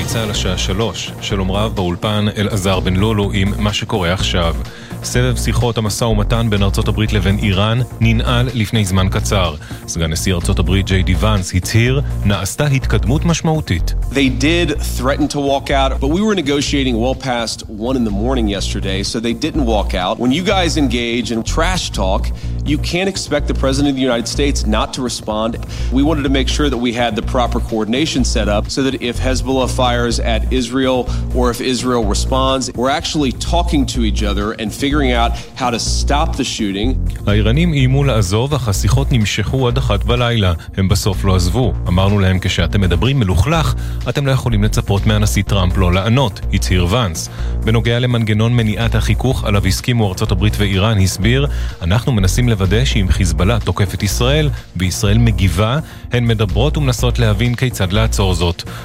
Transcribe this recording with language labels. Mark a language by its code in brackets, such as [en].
[he] השעה 3, שלום רב באולפן אל עזר בן לולו עם מה שקורה עכשיו. סבב שיחות המסע ומתן בין ארצות הברית לבין איראן ננעל לפני זמן קצר. סגן נשיא ארצות הברית ג'יי די ואנס הצהיר, נעשתה התקדמות משמעותית. [en] They did threaten to walk out, but we were negotiating well past 1 in the morning yesterday, so they didn't walk out. When you guys engage in trash talk, you can't expect the president of the United States not to respond. We wanted to make sure that we had the proper coordination set up so that if Hezbollah fires at Israel or if Israel responds, we're actually talking to each other and figuring out how to stop the shooting. [he] האיראנים איימו לעזוב, אך השיחות נמשכו עד אחת בלילה. הם בסוף לא עזבו. אמרנו להם, כשאתם מדברים מלוכלך, אתם לא יכולים לצפות מהנשיא טראמפ לא לענות, הצהיר ואנס. בנוגע למנגנון מניעת החיכוך עליו הסכימו ארצות הברית ואיראן, הסביר, אנחנו מנסים לוודא שאם חיזבאללה תוקף את ישראל וישראל מגיבה, הן מדברות ומנסות להבין כיצד לעצור זאת.